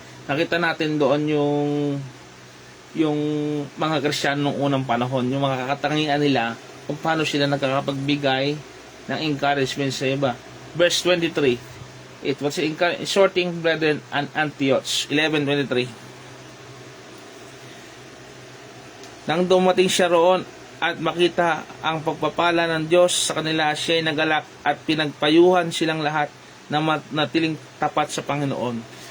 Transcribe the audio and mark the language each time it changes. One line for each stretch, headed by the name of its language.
Filipino: Nakita natin doon yung mga Kristiyano noong unang panahon, yung mga kakatangian nila, kung paano sila nagkakapagbigay ng encouragement sa iba.
English: Verse 23. It was exhorting brethren and Antioch. 11:23.
Filipino: Nang dumating siya roon at makita ang pagpapala ng Diyos sa kanila, siya'y nagalak at pinagpayuhan silang lahat na natiling tapat sa Panginoon.